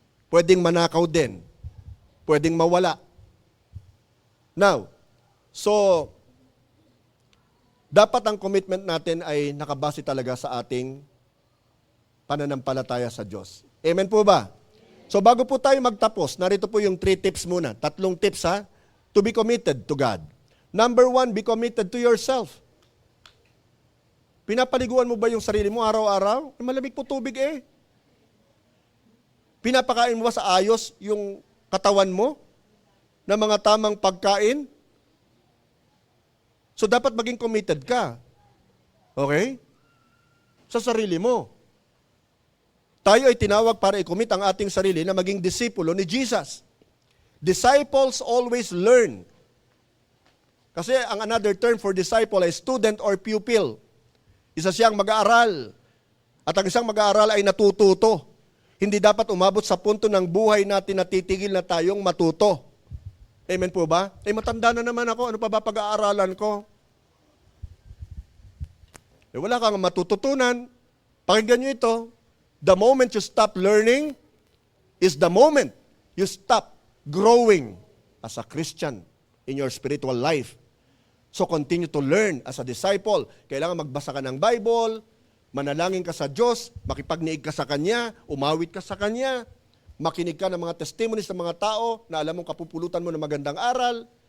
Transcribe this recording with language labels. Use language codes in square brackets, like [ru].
[tl] Pwedeng manakaw din. Pwedeng mawala. Now, so, dapat ang commitment natin ay nakabase talaga sa ating pananampalataya sa Diyos. Amen po ba? So, bago po tayo magtapos, narito po yung 3 tips muna. [en] 3 tips ha, to be committed to God. Number 1, be committed to yourself. [tl] Pinapaliguan mo ba yung sarili mo araw-araw? Malamig po tubig eh. Pinapakain mo ba sa ayos yung katawan mo na mga tamang pagkain? So dapat maging committed ka. Okay? Sa sarili mo. Tayo ay tinawag para i-commit ang ating sarili na maging disipulo ni Jesus. [en] Disciples always learn. [tl] Kasi ang another term for disciple ay student or pupil. Isa siyang mag-aaral. At ang isang mag-aaral ay natututo. Hindi dapat umabot sa punto ng buhay natin na titigil na tayong matuto. Amen po ba? Matanda na naman ako. Ano pa ba pag-aaralan ko? Wala kang matututunan. Pakinggan nyo ito. [en] The moment you stop learning is the moment you stop growing as a Christian in your spiritual life. So continue to learn as a disciple. [tl] Kailangan magbasa ka ng Bible, manalangin ka sa Diyos, makipagniig ka sa Kanya, umawit ka sa Kanya, makinig ka ng mga testimonies ng mga tao na alam mong kapupulutan mo ng magandang aral.